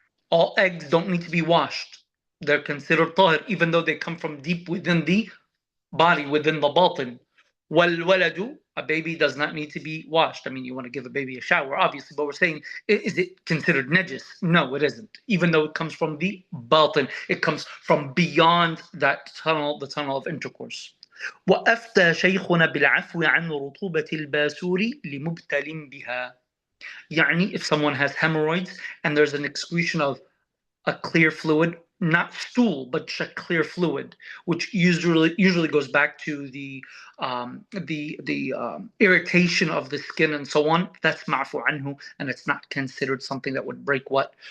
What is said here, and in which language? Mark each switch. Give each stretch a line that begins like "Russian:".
English: All eggs don't need to be washed. They're considered tahir, even though they come from deep within the body, within the batin. Wal waladu, a baby does not need to be washed. I mean, you want to give a baby a shower, obviously, but we're saying, is it considered najis? No, it isn't. Even though it comes from the batin, it comes from beyond that tunnel, the tunnel of intercourse.
Arabic: وأفتى شيخنا بالعفو عن رطوبة الباسور لمبتل بها.
English: يعني if someone has hemorrhoids and there's an excretion of a clear fluid, not stool, but just a clear fluid, which usually goes back to the irritation of the skin and so on. That's ma'fu anhu, and it's not considered something that would break what?